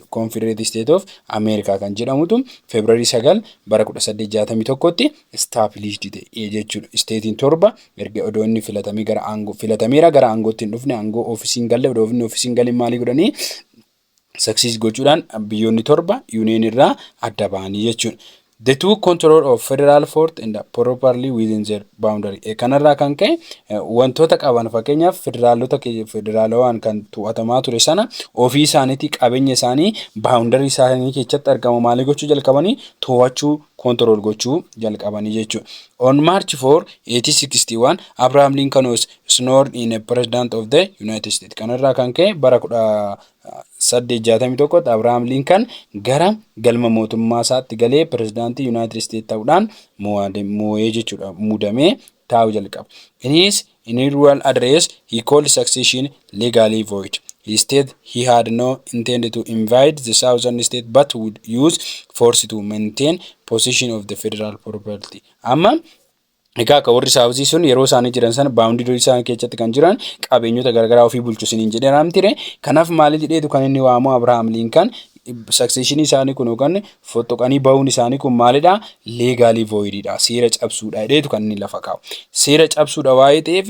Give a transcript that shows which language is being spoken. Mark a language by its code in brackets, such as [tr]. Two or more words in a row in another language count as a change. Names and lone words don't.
[om] Confederate State of America kan jedhamutu February 9 bara 1861tti established ta'e jechuudha. Statein torba erga odoo inni filatameera gara aangootti hin dhufne aangoo ofiisiin galle odoo inni ofiisiin galin maalii godhanii succeed gochuudhaan biyyoonni torba union irraa adda ba'anii jechuudha. [en] The two control of federal fort and properly within their boundary. [om] Kanarraa kan ka'e wantoota qaban fakkeenyaaf federaalawaan kan to'atamaa ture sana ofii isaaniitii qabeenya isaanii boundary isaanii keessatti argamu maalii gochuu jalqabanii to'achuu control gochuu jalqabanii jechuudha. [en] On March 4, 1861, Abraham Lincoln was sworn in a president of the United States. [om] Kanarraa kan ka'e bara 1861 Abraham Lincoln gara galma mootummaa isaatti galee pirezidaantii United States ta'uudhaan moo'ee jechuudha muudamee taa'uu jalqaba. [en] In his inaugural address he called succession legally void. He stated he had no intent to invade the southern state but would use force to maintain possession of the federal property. [om] Amma egaa akka warri saawuzii sun yeroo isaanii jiran sana baawundarii isaanii keessatti kan jiran qabeenyota garagaraa ofii bulchusaniin jedhee raamtire kanaaf maali jedheetu kan inni waamu Abraham Lincoln succession isaanii kun yookaan fottoqanii bahuun isaanii kun maalidha legally voididha seera cabsuudha jedheetu kan inni lafa kaa'u seera cabsuudha waa'ee